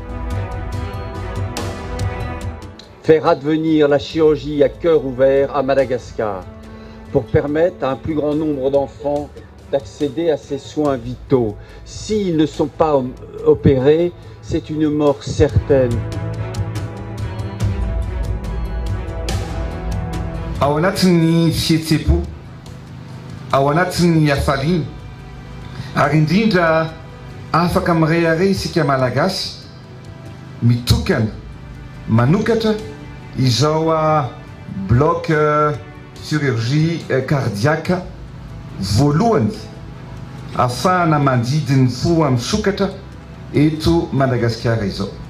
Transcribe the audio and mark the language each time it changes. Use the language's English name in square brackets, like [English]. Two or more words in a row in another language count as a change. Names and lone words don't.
[French] Faire advenir la chirurgie à cœur ouvert à Madagascar pour permettre à un plus grand nombre d'enfants d'accéder à ces soins vitaux. S'ils ne sont pas opérés, c'est une mort certaine. [Malagasy] Ao anatin'ny fihetsem-po, ao anatin'ny hafaliana, ary indrindra afaka mirehareha isika malagasy mitokana manokatra izao [French] bloc chirurgie cardiaque [Malagasy] voalohany ahafahana mandidiny fo amin'ny sokatra eto Madagasikara izao.